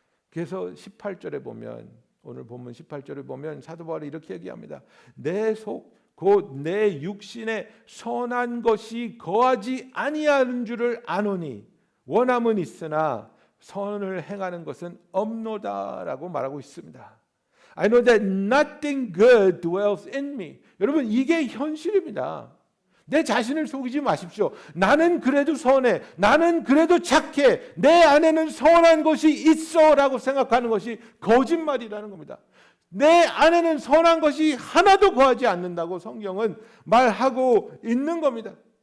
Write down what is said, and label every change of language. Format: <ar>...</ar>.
<ko>그래서 18절에 보면, 오늘 본문 18절에 보면 사도 바울이 이렇게 얘기합니다. 내 속 곧 내 육신에 선한 것이 거하지 아니하는 줄을 아노니 원함은 있으나 선을 행하는 것은 없노다라고 말하고 있습니다.</ko> <en>I know that nothing good dwells in me.</en> <ko>여러분, 이게 현실입니다. 내 자신을 속이지 마십시오. 나는 그래도 선해, 나는 그래도 착해, 내 안에는 선한 것이 있어라고 생각하는 것이 거짓말이라는 겁니다. 내 안에는 선한 것이 하나도 거하지 않는다고 성경은 말하고 있는 겁니다.</ko>